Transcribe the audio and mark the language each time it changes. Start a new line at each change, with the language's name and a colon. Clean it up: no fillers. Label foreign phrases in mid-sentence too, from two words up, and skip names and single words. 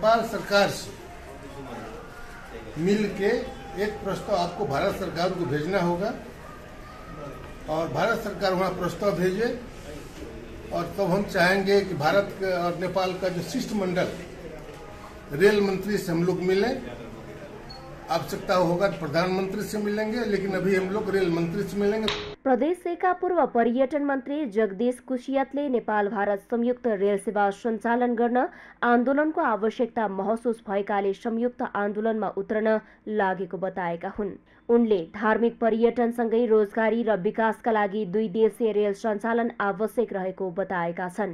Hindi: नेपाल सरकार से मिल के एक प्रस्ताव आपको भारत सरकार को भेजना होगा और भारत सरकार वहाँ प्रस्ताव भेजे और तब हम चाहेंगे कि भारत और नेपाल का जो शिष्टमंडल रेल मंत्री से हम लोग मिलें। आवश्यकता होगा प्रधानमंत्री से मिलेंगे, लेकिन अभी हम लोग रेल मंत्री से मिलेंगे।
Nepali: प्रदेशका पूर्व पर्यटन मन्त्री जगदीश कुशियातले नेपाल भारत संयुक्त रेल सेवा सञ्चालन गर्न आन्दोलनको आवश्यकता महसुस भएकाले संयुक्त आन्दोलनमा उत्रन लागेको बताएका हुन्। उनले धार्मिक पर्यटनसँगै रोजगारी र विकासका लागि 2 देशीय रेल सञ्चालन आवश्यक रहेको बताएका छन्।